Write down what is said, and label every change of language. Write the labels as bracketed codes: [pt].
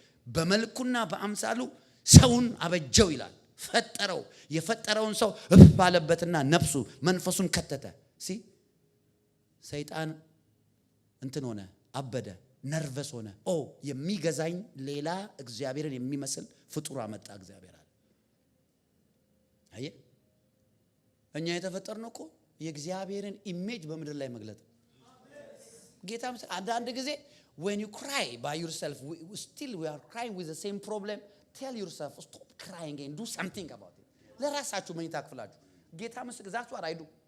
[am] በመልኩና በአምሳሉ ሰውን አበጀው ይላል። ፈጠረው። የፈጠረውን ሰው ባለበትና ነፍሱ መንፈሱን ከተተ። ሰይጣን እንትን ሆነ፣ አበደ፣ ነርቨስ ሆነ። የሚገዛኝ ሌላ እግዚአብሔርን የሚመስል ፍጡር አመጣ እግዚአብሔር አለ። አየ እኛ የተፈጠርነው እኮ የእግዚአብሔርን ኢሜጅ በምድር ላይ መግለጥ። ጌታ አንዳንድ ጊዜ [en] when you cry by yourself, we are crying with the same problem. Tell yourself, stop crying and do something about it. [am] ለራሳችሁ መኝታ ክፍላችሁ ጌታ መስክ [en] that's what I do.